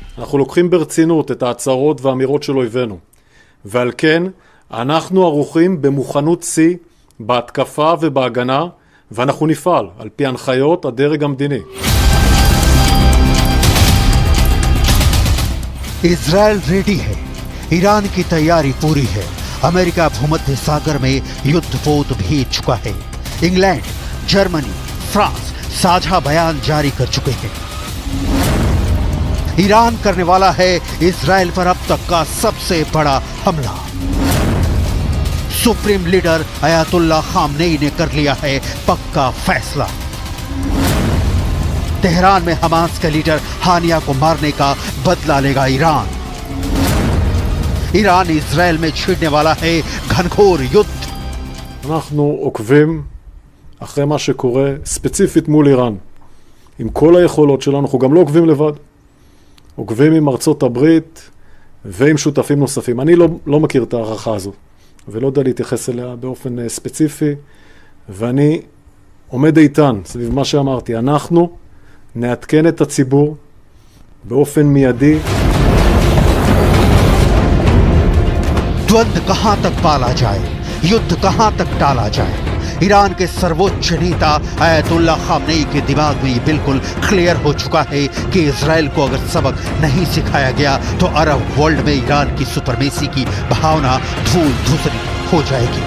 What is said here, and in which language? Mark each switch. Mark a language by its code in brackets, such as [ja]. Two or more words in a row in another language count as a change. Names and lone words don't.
[he] אנחנו לוקחים ברצינות את ההצהרות והאמירות של אויבינו. ועל כן, אנחנו ערוכים במוכנות שיא, בהתקפה ובהגנה, ואנחנו נפעל על פי הנחיות הדרג המדיני. [hi] इजराइल रेडी है, ईरान की तैयारी पूरी है। अमेरिका भूमध्य सागर में युद्धपोत भेज चुका है। इंग्लैंड, जर्मनी, फ्रांस साझा बयान जारी कर चुके हैं। ईरान करने वाला है इजराइल पर अब तक का सबसे बड़ा हमला। [en] supreme leader [hi] अयातुल्ला खामनेई ने कर लिया है पक्का फैसला। तेहरान में हमास के लीडर हानिया को मारने का बदला लेगा ईरान। ईरान इजराइल में छिड़ने वाला है घनघोर युद्ध। [he] אנחנו עוקבים אחרי מה שקורה ספציפית מול איראן. עם כל היכולות שלנו, אנחנו גם לא עוקבים לבד. עוקבים עם ארצות הברית ועם שותפים נוספים. אני לא מכיר את הערכה הזו, ולא יודע להתייחס אליה באופן ספציפי, ואני עומד איתן סביב מה שאמרתי. אנחנו נעדכן את הציבור באופן מיידי. [hi] द्वंद्व कहां तक पाला जाए, युद्ध कहां तक टाला जाए, ईरान के सर्वोच्च नेता अयतुल्ला खामनेई के दिमाग में ये बिल्कुल क्लियर हो चुका है कि इजराइल को अगर सबक नहीं सिखाया गया तो [en] Arab world [hi] में ईरान की सुपरमेसी की भावना धूल धूसरी हो जाएगी।